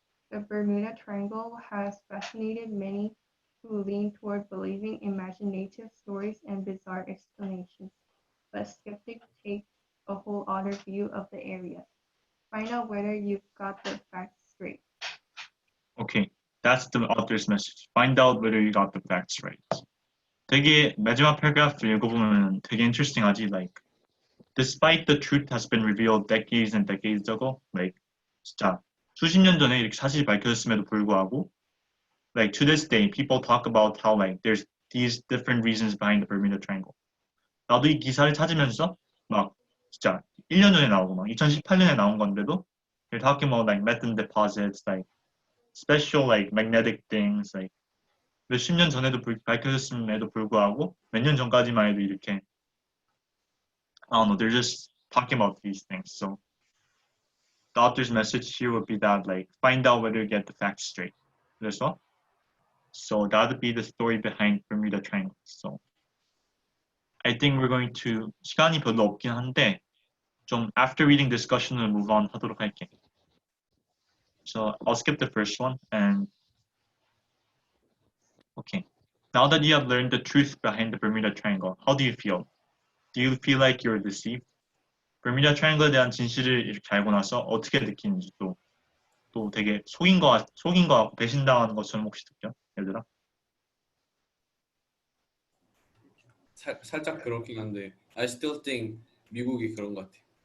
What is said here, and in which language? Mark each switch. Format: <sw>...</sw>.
<en>The Bermuda Triangle has fascinated many who lean toward believing imaginative stories and bizarre explanations, but skeptics take a whole other view of the area. Find out whether you've got the facts straight. Okay, that's the author's message. Find out whether you got the facts right.</en> <ko>되게 마지막 paragraph 읽어보면 되게 interesting하지.</ko> <en>Like, despite the truth has been revealed decades and decades ago, like 진짜 수십 년 전에 이렇게 사실이 밝혀졌음에도 불구하고, like to this day, people talk about how like there's these different reasons behind the Bermuda Triangle.</en> <ko>나도 이 기사를 찾으면서 막 진짜 1년 전에 나오고 막 2018년에 나온 건데도 they're talking about like methane deposits, like special like magnetic things, like 몇십 년 전에도 밝혀졌음에도 불구하고 몇 년 전까지만 해도 이렇게 I don't know, they're just talking about these things.</ko> <en>So the author's message here would be that like find out whether you get the facts straight. 그래서 so that would be the story behind Bermuda Triangle.</en> <ko>So I think we're going to 시간이 별로 없긴 한데 좀 after reading discussion 을 move on 하도록 할게.</ko> <en>So I'll skip the first one and okay. Now that you have learned the truth behind the Bermuda Triangle, how do you feel? Do you feel like you're deceived?</en> <ko>Bermuda Triangle에 대한 진실을 이렇게 알고 나서 어떻게 느끼는지 또 되게 속인 거 같고 배신당하는 것처럼 혹시 느껴? 얘들아? 살짝 그렇긴 한데 I still think 미국이 그런 것 같아.</ko>